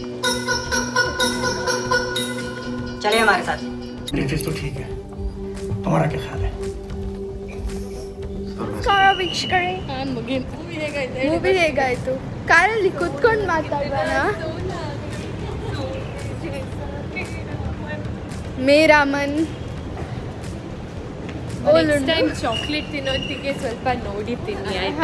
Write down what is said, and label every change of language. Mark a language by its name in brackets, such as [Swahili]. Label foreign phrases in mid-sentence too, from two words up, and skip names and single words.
[Hindi] चलिए हमारे साथ। रितेश तो ठीक है, तुम्हारा क्या ख्याल है? [Kannada] ನಮಸ್ಕಾರ ವೀಕ್ಷಕರೇ, ಮೂವಿ ಹೇಗಾಯ್ತು? ಕಾರಲ್ಲಿ ಕುತ್ಕೊಂಡು ಮಾತಾಡೋಣ. [Hindi] मेरा मन [Kannada] ಚಾಕ್ಲೇಟ್ ತಿನ್ನೋತ್ತಿಗೆ ಸ್ವಲ್ಪ ನೋಡಿ ತಿನ್ನಿ ಆಯ್ತಾ.